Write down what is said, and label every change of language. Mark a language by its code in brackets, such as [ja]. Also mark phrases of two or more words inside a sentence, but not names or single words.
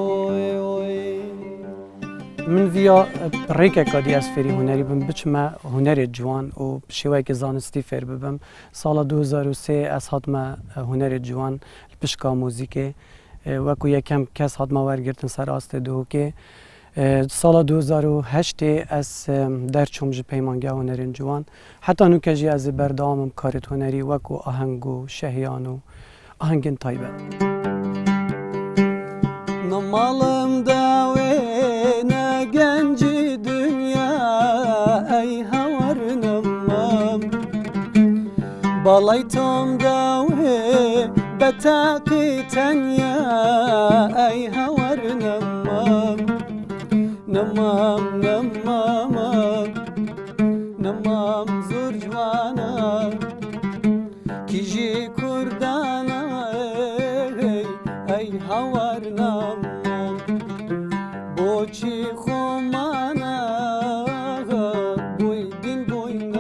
[ku] من via ڕێکێکا دی ئەس فێری هونەری بم بچمە هونەرێک جوان و شێوەیەکی زانستی فێر ببم. ساڵە 2003 ئەس هاتمە هونەرێک جوان پشکا موزیکێ وەکو یەکەم کەس هاتمە وەرگرتن سەر ئاستێ دووکێ. ساڵە 2008 ئەس دەرچووم ji پەیمانگا هونەرên جوان حتا نوکە jî ez ê berdewamim karê هونەری وەکو ئاهەنگ و شەهیان و ئاهەنگên تایبەت. [ckb] نەماڵم داوێ نە گەنجی دنیا ئەی هەوەر نەمام باڵای تۆم داوێ بە تاقی تەنیا ئەی هەوەر نەمام نەمام نەمام نەمام زۆر جوانە کیژی کوردانە ئەی هەوەر نەمام بۆچی خۆمانە بووی دین بووی